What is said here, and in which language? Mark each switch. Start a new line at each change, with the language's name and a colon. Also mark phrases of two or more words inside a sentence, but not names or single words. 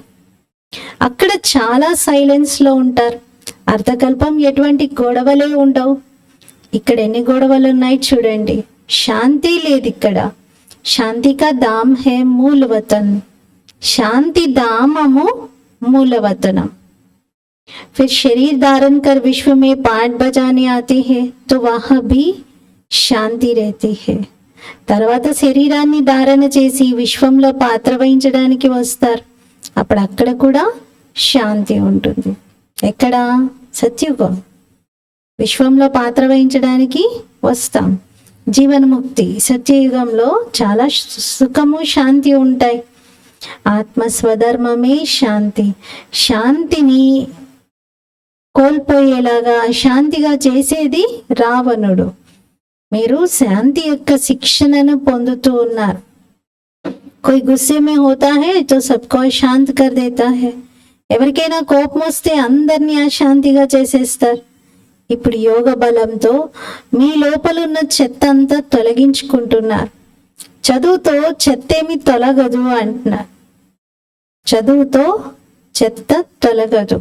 Telugu: అక్కడ చాలా సైలెన్స్ లో ఉంటారు. అర్ధకల్పం ఎటువంటి గొడవలే ఉండవు. ఇక్కడ ఎన్ని గొడవలు ఉన్నాయి చూడండి. శాంతి లేదు ఇక్కడ.
Hindi: शांति का धाम है मूलवतन,
Telugu: శాంతి దామము మూలవతనం.
Hindi: फिर शरीर धारण कर विश्व में पाठ बजाने आते हैं तो वहां भी శాంతి रहती है.
Telugu: తర్వాత శరీరాన్ని ధారణ చేసి విశ్వంలో పాత్ర వహించడానికి వస్తారు. అప్పుడు అక్కడ కూడా శాంతి ఉంటుంది. ఎక్కడ? సత్యుగం. విశ్వంలో పాత్ర వహించడానికి వస్తాం. జీవన్ముక్తి సత్యయుగంలో చాలా సుఖము శాంతి ఉంటాయి. ఆత్మ స్వధర్మమే శాంతి. శాంతిని కోల్పోయేలాగా శాంతిగా చేసేది రావణుడు. మీరు శాంతి యొక్క శిక్షణను పొందుతూ ఉన్నారు.
Hindi: कोई गुस्से में होता है तो सबको शांत कर देता है.
Telugu: ఎవరికైనా కోపం వస్తే అందరినీ అశాంతిగా చేసేస్తారు. ఇప్పుడు యోగ బలంతో మీ లోపల ఉన్న చెత్త అంతా తొలగించుకుంటున్నారు. చదువుతో చెత్త ఏమి తొలగదు అంటున్నారు. చదువుతో చెత్త తొలగదు.